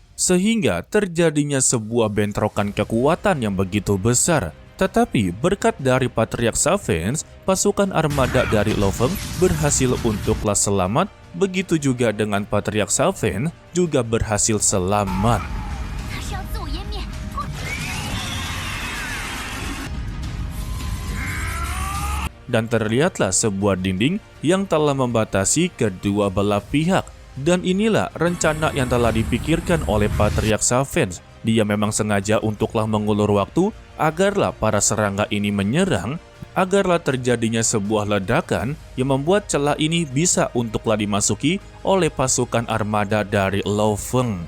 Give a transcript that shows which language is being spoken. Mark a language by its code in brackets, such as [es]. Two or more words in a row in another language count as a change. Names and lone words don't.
[id] Sehingga terjadinya sebuah bentrokan kekuatan yang begitu besar. Tetapi berkat dari Patriarch Safin, pasukan armada dari Lo Feng berhasil untuklah selamat. Begitu juga dengan Patriarch Safin juga berhasil selamat. [zh] 他是要自我湮灭。 [id] Dan terlihatlah sebuah dinding yang telah membatasi kedua belah pihak. Dan inilah rencana yang telah dipikirkan oleh Patriarch Safin. Dia memang sengaja untuklah mengulur waktu agarlah para serangga ini menyerang, agarlah terjadinya sebuah ledakan yang membuat celah ini bisa untuklah dimasuki oleh pasukan armada dari Lo Feng.